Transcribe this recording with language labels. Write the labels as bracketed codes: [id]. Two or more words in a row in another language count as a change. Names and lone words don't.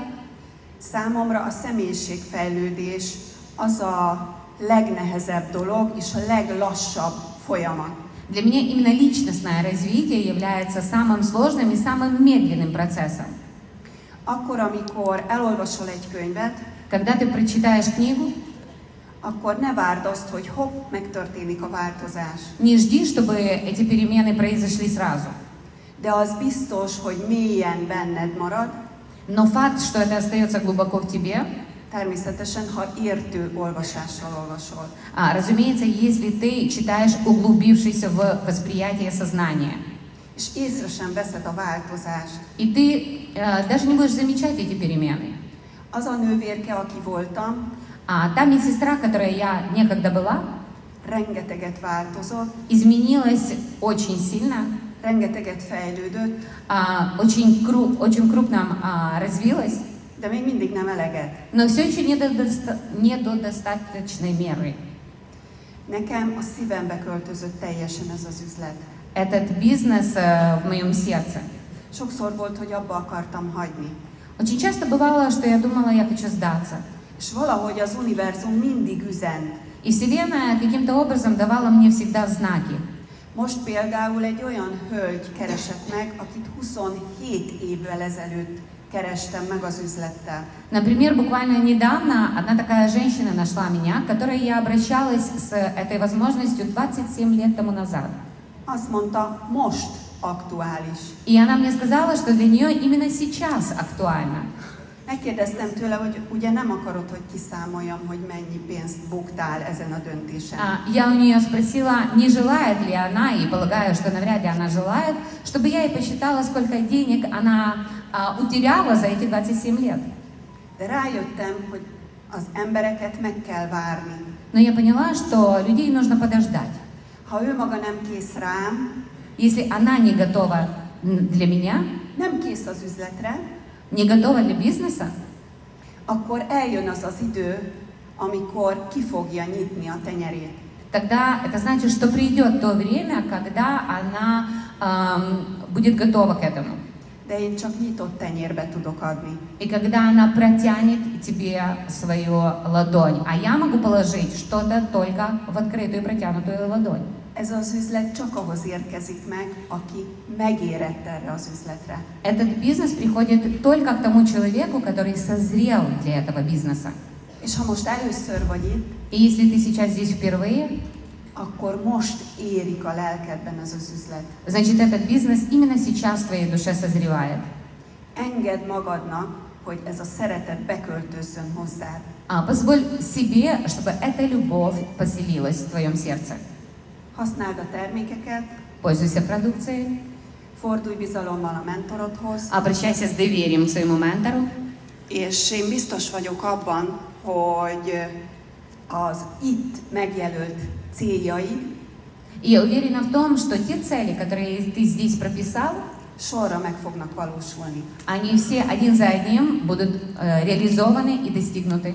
[hu] Számomra a személyiségfejlődés az a legnehezebb dolog és a leglassabb folyamat. [ru] Для меня именно личностное развитие является самым сложным и самым медленным процессом. [hu] Akkor, amikor elolvasol egy könyvet, [ru] Когда ты прочитаешь книгу, [hu] akkor ne várd azt, hogy hopp, megtörténik a változás. [ru] не жди, чтобы эти перемены произошли сразу. [hu] De az biztos, hogy mélyen benned marad, [ru] Но факт, что это остается глубоко в тебе, [hu] természetesen, ha értő olvasással olvasol. [ru] разумеется, если ты читаешь углубившись в восприятие сознания. [hu] És észre sem veszed a változást. [ru] И ты даже не будешь замечать эти перемены. [hu] Az a nővérke, aki voltam, [ru] Та медсестра, которая я некогда была, [hu] rengeteget változott, [ru] изменилась очень сильно, [hu] rengeteget fejlődött, [ru] очень крупно развилась, [hu] de még mindig nem eleget. [ru] но все еще не до достаточной меры. [hu] Nekem a szívembe költözött teljesen ez az üzlet. [ru] Этот бизнес в моем сердце. [hu] Sokszor volt, hogy abba akartam hagyni. [ru] Очень часто бывало, что я думала, я хочу сдаться. [hu] És valahogy az univerzum mindig üzent. [ru] И Вселенная каким-то образом давала мне всегда знаки. [hu] Most például egy olyan hölgy keresett meg, akit 27 évvel ezelőtt kerestem meg az üzlettel. [ru] Например, буквально недавно одна такая женщина нашла меня, к которой я обращалась с этой возможностью 27 лет тому назад. [hu] Azt mondta, most aktuális. [ru] И она мне сказала, что для нее именно сейчас актуально. [hu] Megkérdeztem tőle, hogy ugye nem akarod, hogy kiszámoljam, hogy mennyi pénzt buktál ezen a döntésen. [ru] Я у нее спросила, не желает ли она, и полагаю, что навряд ли она желает, чтобы я ей посчитала, сколько денег она утеряла за эти 27 лет. [hu] De rájöttem, hogy az embereket meg kell várni. [ru] Но я поняла, что людей нужно подождать. [hu] Ha ő maga nem kész rám, [ru] Если она не готова для меня, [hu] nem kész az üzletre, [ru] не готова для бизнеса, [hu] akkor eljön az az idő, amikor ki fogja nyitni a tenyerét. [ru] тогда это значит, что придет то время, когда она будет готова к этому. [hu] De én csak nyitott tenyérbe tudok adni. [ru] И когда она протянет тебе свою ладонь, а я могу положить что-то только в открытую протянутую ладонь. [hu] Ez az üzlet csak ahhoz érkezik meg, aki megérett erre az üzletre. [ru] Этот бизнес приходит только к тому человеку, который созрел для этого бизнеса. [hu] És ha most először vagy itt, [ru] И если ты сейчас здесь впервые, [hu] akkor most érik a lelkedben ez az üzlet. [ru] значит, этот бизнес именно сейчас в твоей душе созревает. [hu] Engedd magadnak, hogy ez a szeretet beköltözzön hozzád. [ru] Позволь себе, чтобы эта любовь поселилась в твоем сердце. [hu] Használd a termékeket, [ru] Пользуйся продукцией, [hu] fordulj bizalommal a mentorodhoz, [ru] обращайся с доверием к своему ментору. [hu] és én biztos vagyok abban, hogy az itt megjelölt céljaid [ru] И я уверена в том, что те цели, которые ты здесь прописал, [hu] sorra meg fognak valósulni. [ru] они все один за одним будут реализованы и достигнуты.